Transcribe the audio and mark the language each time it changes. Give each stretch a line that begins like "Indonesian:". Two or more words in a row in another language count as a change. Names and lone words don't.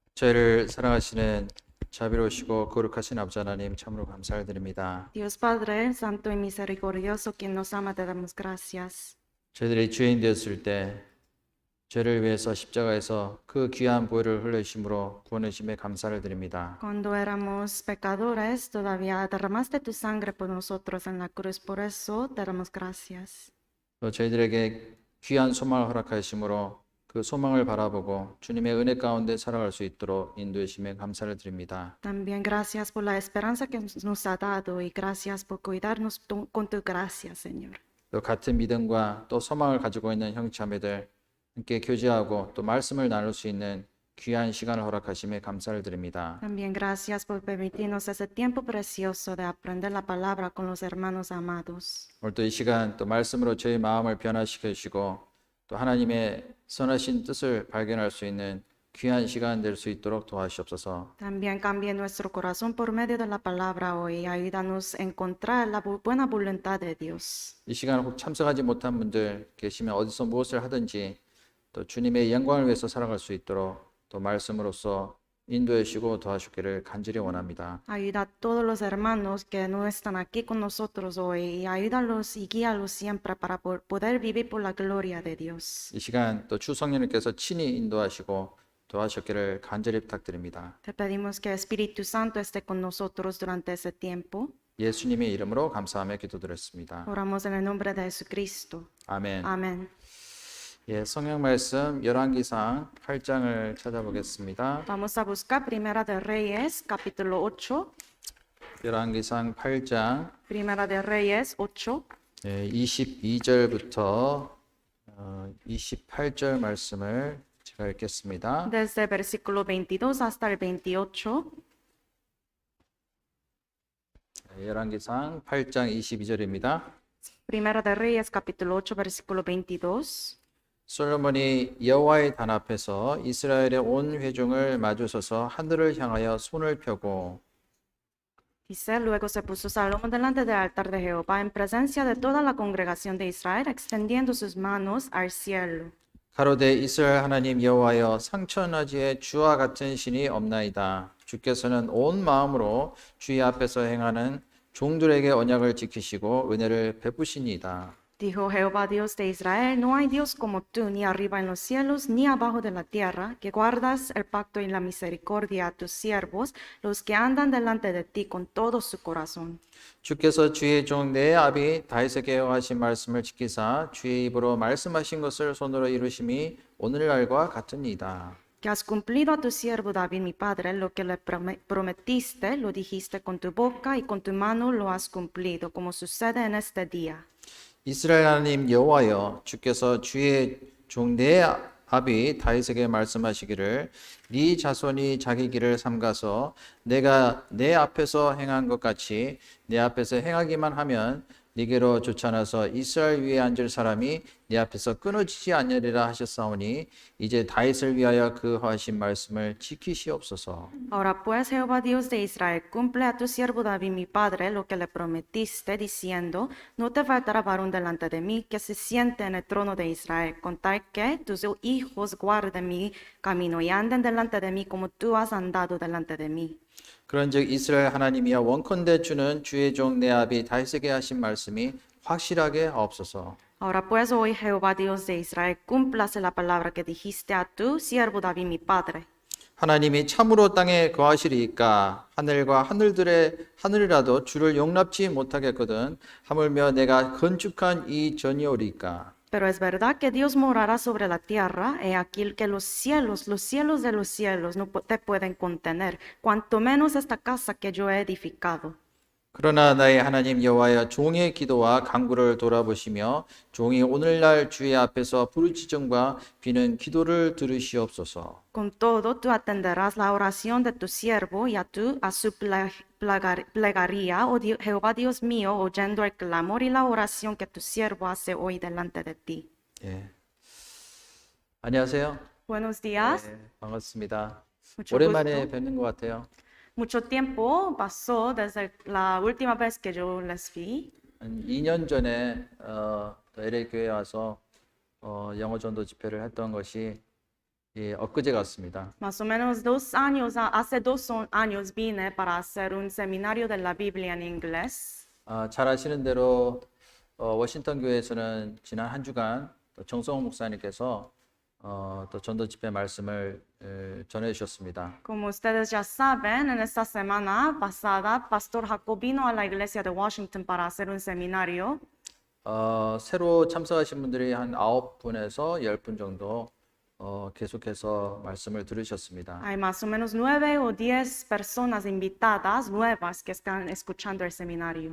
Korean: 저희를 사랑하시는 자비로우시고 거룩하신 아버지 하나님 참으로 감사를 드립니다.
Spanish: Dios Padre, Santo y Misericordioso, quien nos ama, te damos gracias.
Korean: 저희들이 죄인 되었을 때 죄를 위해서 십자가에서 그 귀한 보혈을 흘리심으로 구원하심에 감사를 드립니다.
Spanish: Cuando éramos pecadores, todavía derramaste tu sangre por nosotros en la cruz. Por eso te damos gracias.
Korean: 또 저희들에게 귀한 소망을 허락하심으로 그 소망을 바라보고 주님의 은혜 가운데 살아갈 수 있도록 인도하심에 감사를 드립니다.
Spanish: También gracias por la esperanza que nos ha dado y gracias por cuidarnos con tu gracia, Señor.
Korean: 또 같은 믿음과 또 소망을 가지고 있는 형제자매들 함께 교제하고 또 말씀을 나눌 수 있는 귀한 시간을 허락하심에 감사를 드립니다.
Spanish: También gracias por permitirnos ese tiempo precioso de aprender la palabra con los hermanos amados.
Korean: 오늘 또 이 시간 또 말씀으로 저희 마음을 변화시켜 주시고 또 하나님의 선하신 뜻을 발견할 수 있는 귀한 시간 될 수 있도록 도와주시옵소서.
Spanish: También cambie nuestro corazón por medio de la palabra hoy. Ayúdanos a encontrar la buena voluntad de Dios.
Korean: 이 시간 혹 참석하지 못한 분들 계시면 어디서 무엇을 하든지 또 주님의 영광을 위해서 살아갈 수 있도록 또 말씀으로써 인도해 주시고 도와주기를 간절히 원합니다.
Spanish: Ayuda a todos los hermanos que no están aquí con nosotros hoy y ayúdalos y guíalos siempre para poder vivir por la gloria de Dios.
Korean: 이 시간 또 주 성령님께서 친히 인도하시고 도와주기를 간절히 부탁드립니다.
Spanish: Te pedimos que Espíritu Santo esté con nosotros durante ese tiempo.
Korean: 예수님의 이름으로 감사하며 기도드렸습니다.
Spanish: Oramos en el nombre de Jesucristo.
Korean: 아멘.
Spanish: Amén.
Korean: 예, 성경 말씀 열왕기상 8장을 찾아보겠습니다.
Spanish: Vamos a buscar Primera de Reyes, capítulo 8.
Korean: 열왕기상 8장
Spanish: Primera de Reyes 8.
Korean: 22절부터 28절 말씀을 제가 읽겠습니다.
Spanish: Desde el versículo 22 hasta el 28.
Korean: 열왕기상 8장 22절입니다.
Spanish: Primera de Reyes, capítulo 8, versículo 22.
Korean: 솔로몬이 여호와의 단 앞에서 이스라엘의 온 회중을 마주서서 하늘을 향하여 손을 펴고
Spanish: Dice, luego se puso Salomón delante del altar de Jehová en presencia de toda la congregación de Israel, extendiendo sus manos al cielo.
Korean: 가로되 이스라엘 하나님 여호와여 상천하지에 주와 같은 신이 없나이다. 주께서는 온 마음으로 주의 앞에서 행하는 종들에게 언약을 지키시고 은혜를 베푸시니이다.
Spanish: Dijo Jehová Dios de Israel, no hay Dios como tú, ni arriba en los cielos, ni abajo de la tierra, que guardas el pacto y la misericordia a tus siervos, los que andan delante de ti con todo su corazón.
Korean: 주께서 주의 종 내 아비 다윗에게 하신 말씀을 지키사 주의 입으로 말씀하신 것을 손으로 이루심이 오늘날과 같으니이다.
Spanish: Que has cumplido a tu siervo David, mi padre, lo que le prometiste, lo dijiste con tu boca y con tu mano lo has cumplido, como sucede en este día.
Korean: 이스라엘 하나님 여호와여 주께서 주의 종 내 아비 다윗에게 말씀하시기를 네 자손이 자기 길을 삼가서 내가 내 앞에서 행한 것 같이 내 앞에서 행하기만 하면 네게로 쫓아나서 이스라엘 위에 앉을 사람이 네 앞에서 끊어지지 아니하리라 하셨사오니 이제 다윗을 위하여 그 하신 말씀을 지키시옵소서.
Spanish: Ahora pues, Jehová Dios de Israel, cumple a tu siervo David, mi padre, lo que le prometiste, diciendo, no te faltará varón delante de mí que se siente en el trono de Israel, con tal que tus hijos guarden mi camino y anden delante de mí como tú has andado delante de mí.
Korean: 그런즉 이스라엘 하나님이여 원컨대 주는 주의 종 내 아비 다윗에게 하신 말씀이 확실하게 하옵소서.
Spanish: Ahora pues, hoy Jehová Dios de Israel, cúmplase la palabra que dijiste a tu siervo David, mi padre.
Korean: 하나님이 참으로 땅에 거하시리이까 하늘과 하늘이라도 주를 용납치 못하겠거든 하물며 내가 건축한 이 전이오리이까.
Spanish: Pero es verdad que Dios morará sobre la tierra, he aquí que los cielos de los cielos no te pueden contener, cuanto menos esta casa que yo he edificado.
Korean: 그러나 나의 하나님 여호와여 종의 기도와 간구를 돌아보시며 종이 오늘날 주의 앞에서 부르짖음과 비는 기도를 들으시옵소서.
Spanish: Con todo, tú atenderás la oración de tu siervo y a su plegaria, oh Jehová Dios mío, oyendo el clamor y la oración que tu siervo hace hoy delante de ti.
Korean: 예. 안녕하세요.
Spanish: Buenos días.
Korean: 네, 반갑습니다.
Spanish: Mucho
Korean: 오랜만에
Spanish: gusto.
Korean: 뵙는 것 같아요.
Spanish: Mucho tiempo pasó desde la última vez que yo les vi.
Korean: 한 2년 전에 또 LA 교회에 와서 영어 전도 집회를 했던 것이 엊그제 같습니다.
Spanish: Más o menos 2 años, hace 2 años vine para hacer un seminario de la Biblia en inglés.
Korean: 잘 아시는 대로 워싱턴 교회에서는 지난 한 주간 또 정성호 목사님께서 또 전도 집회 말씀을 전해 주셨습니다.
Spanish: Como ustedes ya saben, en esta semana pasada, Pastor Jacob vino a la iglesia de Washington para hacer un seminario.
Korean: 새로 참석하신 분들이 한 9분에서 10분 정도 계속해서 말씀을 들으셨습니다.
Spanish: Hay más o menos 9 o 10 personas invitadas nuevas que están escuchando el seminario.